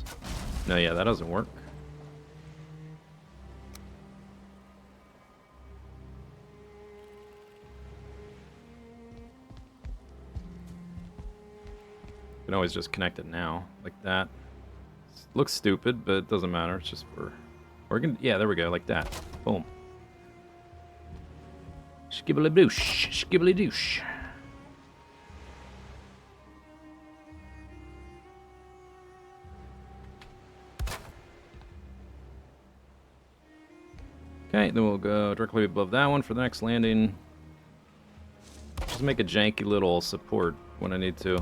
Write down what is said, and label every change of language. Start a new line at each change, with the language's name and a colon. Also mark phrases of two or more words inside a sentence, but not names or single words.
English: No, yeah, that doesn't work. You can always just connect it now, like that. Looks stupid, but it doesn't matter. It's just for... We're gonna... Yeah, there we go, like that. Boom. Skibbly doosh. Skibbly doosh. Okay, then we'll go directly above that one for the next landing. Just make a janky little support when I need to.